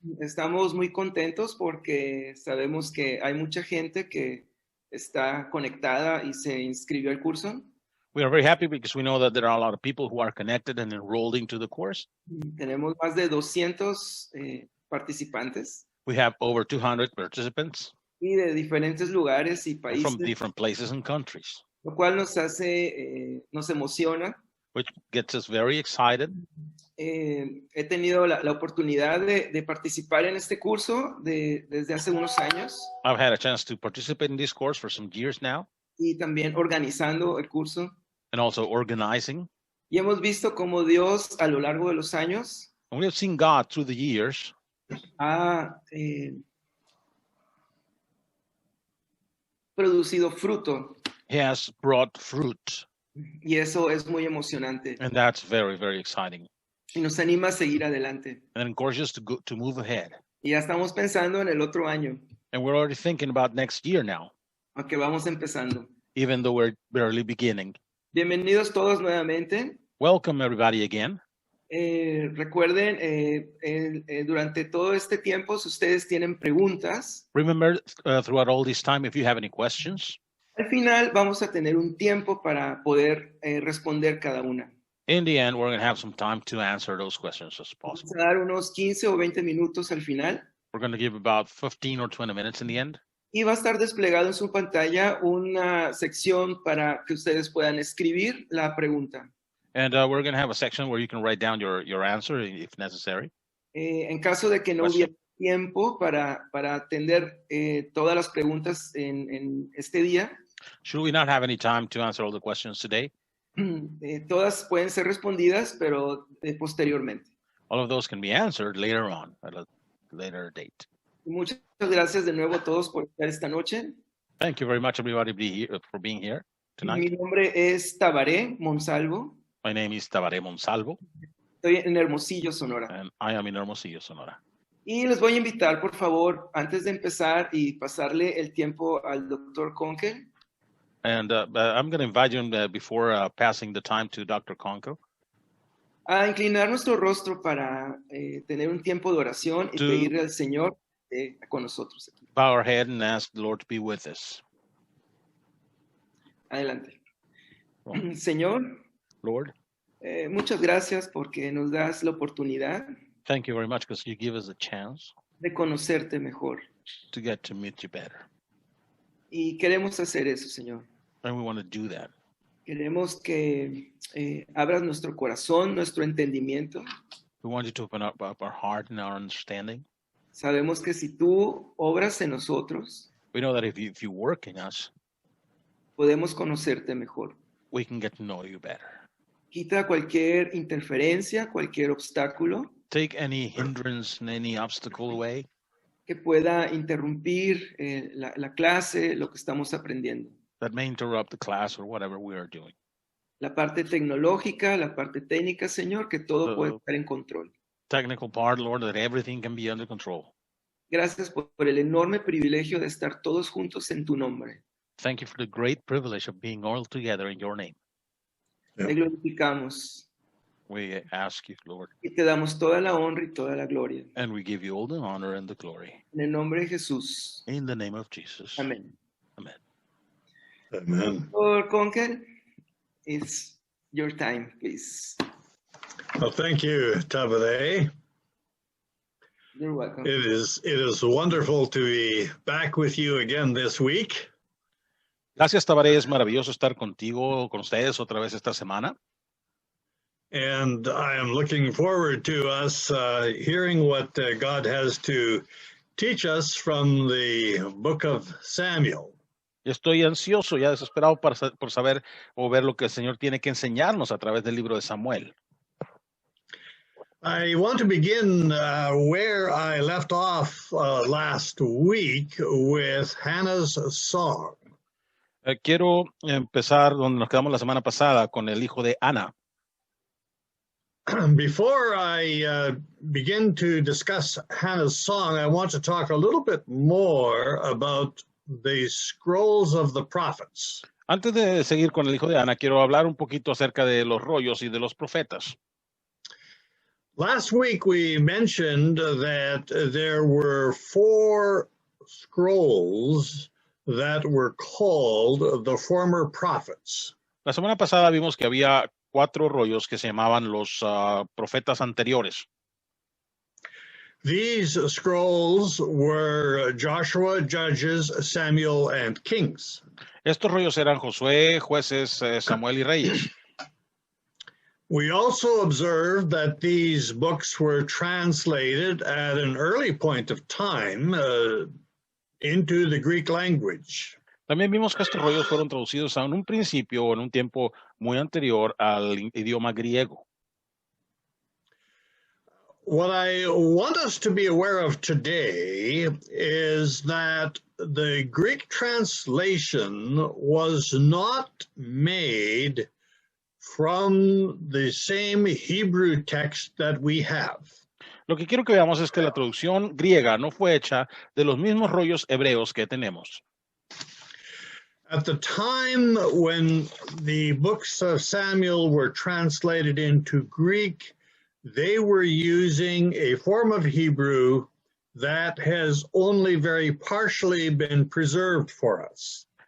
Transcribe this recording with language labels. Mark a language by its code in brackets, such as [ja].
[es] Estamos muy contentos porque sabemos que hay mucha gente que está conectada y se inscribió al curso. [en] We are very happy because we know that there are a lot of people who are connected and enrolled into the course. [es] Tenemos más de 200 participantes [en] We have over 200 participants [es] y de diferentes lugares y [en] and from [es] países, [en] different places and countries, [es] lo cual nos emociona. [en] which gets us very excited. [es] He tenido la oportunidad de participar en este curso desde hace unos años [en] I've had a chance to participate in this course for some years now [es] y también organizando el curso. [en] and also organizing. [es] Y hemos visto cómo Dios a lo largo de los años [en] And we have seen God through the years [es] ha producido fruto [en] He has brought fruit, [es] y eso es muy emocionante [en] and that's very, very exciting. [es] y nos anima a seguir adelante. [en] And encourages us to move ahead. [es] Y ya estamos pensando en el otro año, [en] And we're already thinking about next year now, [es] aunque vamos empezando. [en] even though we're barely beginning. [es] Bienvenidos todos nuevamente. [en] Welcome, everybody, again. [es] Recuerden, durante todo este tiempo, si ustedes tienen preguntas, [en] Remember, throughout all this time, if you have any questions, [es] al final vamos a tener un tiempo para poder responder cada una. [en] in the end, we're going to have some time to answer those questions as [es] Vamos [en] possible. [es] a dar unos 15 o 20 minutos al final [en] We're going to give about 15 or 20 minutes in the end. [es] y va a estar desplegado en su pantalla una sección para que ustedes puedan escribir la pregunta. [en] And we're going to have a section where you can write down your answer if necessary. [es] En caso de que no hubiera tiempo para atender todas las preguntas en este día, [en] Should we not have any time to answer all the questions today? [es] todas pueden ser respondidas, pero posteriormente. [en] All of those can be answered later on, at a later date. [es] Muchas gracias de nuevo a todos por estar esta noche. [en] Thank you very much, everybody, for being here tonight. [es] Mi nombre es Tabaré Monsalvo. [en] My name is Tabaré Monsalvo, [es] Estoy en Hermosillo, Sonora. [en] and I am in Hermosillo, Sonora. [es] Y les voy a invitar, por favor, antes de empezar y pasarle el tiempo al doctor Conkel, [en] And I'm going to invite you before passing the time to Dr. Conco [es] a inclinar nuestro rostro para tener un tiempo de oración y [en] To- [es] pedirle al Señor con nosotros aquí. [en] bow our head and ask the Lord to be with us. [es] Adelante. [en] Well, [es] Señor, [en] Lord, [es] muchas gracias porque nos das la oportunidad [en] thank you very much because you give us a chance [es] de conocerte mejor. [en] to get to meet you better. [es] Y queremos hacer eso, Señor. [en] And we want to do that. [es] Queremos que abras nuestro corazón, nuestro entendimiento. [en] We want you to open up our heart and our understanding. [es] Sabemos que si tú obras en nosotros, [en] We know that if you work in us, [es] podemos conocerte mejor. [en] we can get to know you better. [es] Quita cualquier interferencia, cualquier obstáculo [en] Take any hindrance and any obstacle away [es] que pueda interrumpir la clase, lo que estamos aprendiendo. [en] that may interrupt the class or whatever we are doing. [es] La parte tecnológica, la parte técnica, Señor, que todo puede estar en control. [en] Technical part, Lord, that everything can be under control. [es] Gracias por el enorme privilegio de estar todos juntos en tu nombre. [en] Thank you for the great privilege of being all together in your name. [es] Te glorificamos [en] We ask you, Lord, [es] y te damos toda la honra y toda la gloria. [en] and we give you all the honor and the glory. [es] En el nombre de Jesús. [en] In the name of Jesus. [es] Amén. [en] Amen. Amen. Doctor Conkel, it's your time, please. Well, thank you, Tabitha. You're welcome. It is wonderful to be back with you again this week. [es] Gracias, Tabaré. Es maravilloso estar contigo, con ustedes otra vez esta semana. [en] And I am looking forward to us hearing what God has to teach us from the book of Samuel. [es] Estoy ansioso, ya desesperado por saber o ver lo que el Señor tiene que enseñarnos a través del libro de Samuel. [en] I want to begin where I left off last week with Hannah's song. [es] Quiero empezar donde nos quedamos la semana pasada con el hijo de Ana. [en] Before I begin to discuss Hannah's song, I want to talk a little bit more about the scrolls of the prophets. [es] Antes de seguir con el hijo de Ana, quiero hablar un poquito acerca de los rollos y de los profetas. [en] Last week we mentioned that there were 4 scrolls that were called the former prophets. [es] La semana pasada vimos que había 4 rollos que se llamaban los profetas anteriores. [en] These scrolls were Joshua, Judges, Samuel, and Kings. [es] Estos rollos eran Josué, Jueces, Samuel y Reyes. [en] We also observed that these books were translated at an early point of time into the Greek language. [es] También vimos que estos rollos fueron traducidos en un principio o en un tiempo muy anterior al idioma griego. [en] What I want us to be aware of today is that the Greek translation was not made from the same Hebrew text that we have. [es] Lo que quiero que veamos es que la traducción griega no fue hecha de los mismos rollos hebreos que tenemos. [en] At the time when the books of Samuel were translated into Greek, they were using a form of Hebrew that has only very partially been preserved for us.